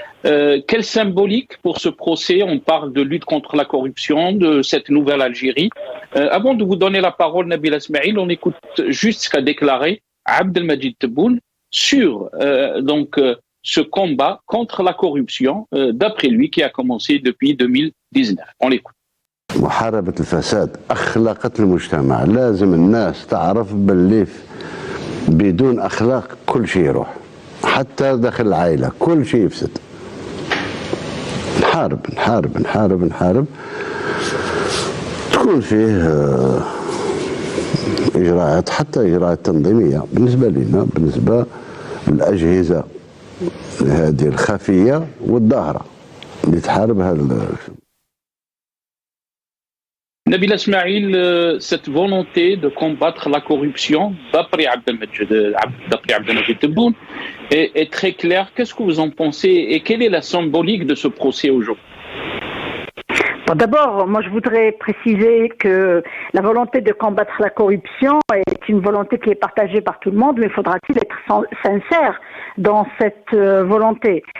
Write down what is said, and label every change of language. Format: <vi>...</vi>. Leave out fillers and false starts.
<fr>Quelle symbolique pour ce procès? On parle de lutte contre la corruption, de cette nouvelle Algérie. Avant de vous donner la parole, Nabila Smaïl, on écoute juste ce qu'a déclaré Abdelmajid Tebboune sur ce combat contre la corruption, d'après lui, qui a commencé depuis 2019. On l'écoute.</fr> <ar>محاربة الفساد أخلاقت المجتمع. لازم الناس تعرف باللي بدون أخلاق كل شيء يروح، حتى داخل العائلة كل شيء يفسد. نحارب نحارب نحارب نحارب، تكون فيه إجراءات، حتى إجراءات تنظيمية بالنسبة لنا، بالنسبة للأجهزة هذه الخفية والظاهرة اللي تحارب هذا</ar> <fr>Nabila Smaïl, cette volonté de combattre la corruption d'après Abdelmajid Tebboune est très claire. Qu'est-ce que vous en pensez et quelle est la symbolique de ce procès aujourd'hui? Bon, d'abord, moi je voudrais préciser que la volonté de combattre la corruption est une volonté qui est partagée par tout le monde, mais faudra-t-il être sincère dans cette volonté?</fr>